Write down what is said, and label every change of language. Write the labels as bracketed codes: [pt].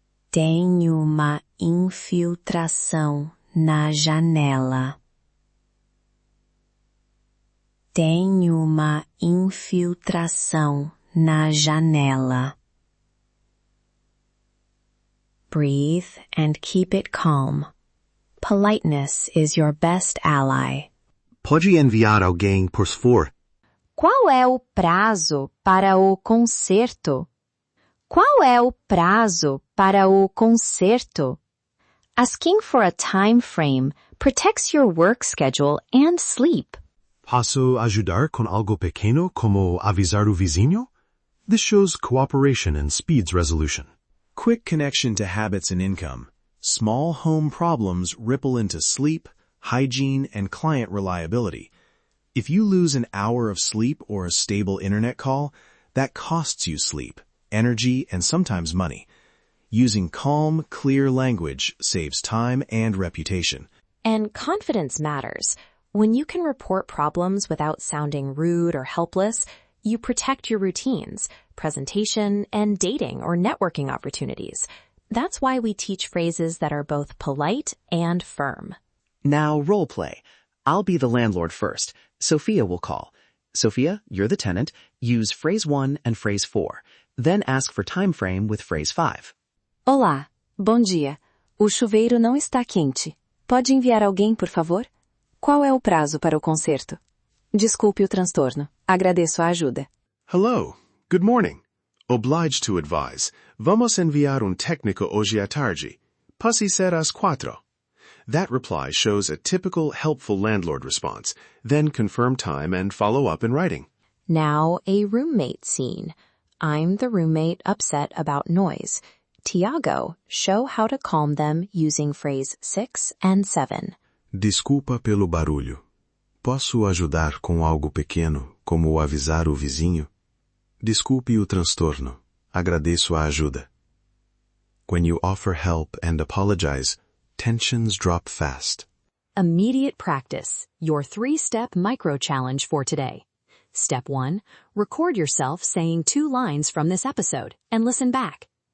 [pt] Tem uma infiltração na janela. Tem uma infiltração na janela. [en] Breathe and keep it calm. Politeness is your best ally. [pt] Pode enviar alguém, por favor? Qual é o prazo para o concerto? Qual é o prazo para o concerto? [en] Asking for a time frame protects your work schedule and sleep. [pt] Posso ajudar com algo pequeno, como avisar o vizinho? [en] This shows cooperation and speeds resolution. Quick connection to habits and income. Small home problems ripple into sleep, hygiene, and client reliability. If you lose an hour of sleep or a stable internet call, that costs you sleep, energy, and sometimes money. Using calm, clear language saves time and reputation. And confidence matters. When you can report problems without sounding rude or helpless, you protect your routines, presentation, and dating or networking opportunities. That's why we teach phrases that are both polite and firm. Now role play. I'll be the landlord first. Sophia will call. Sophia, you're the tenant. Use phrase 1 and phrase 4. Then ask for time frame with phrase 5. [pt] Olá, bom dia. O chuveiro não está quente. Pode enviar alguém, por favor? Qual é o prazo para o concerto? Desculpe o transtorno. Agradeço a ajuda. [en] Hello. Good morning. Obliged to advise. [pt] Vamos enviar técnico hoje à tarde. Pode ser às 4. [en] That reply shows a typical helpful landlord response. Then confirm time and follow up in writing. Now, a roommate scene. I'm the roommate upset about noise. Tiago, show how to calm them using phrase 6 and 7. [pt] Desculpa pelo barulho. Posso ajudar com algo pequeno, como avisar o vizinho? Desculpe o transtorno. Agradeço a ajuda. [en] When you offer help and apologize, tensions drop fast. Immediate practice, your 3-step micro-challenge for today. Step 1, record yourself saying 2 lines from this episode and listen back.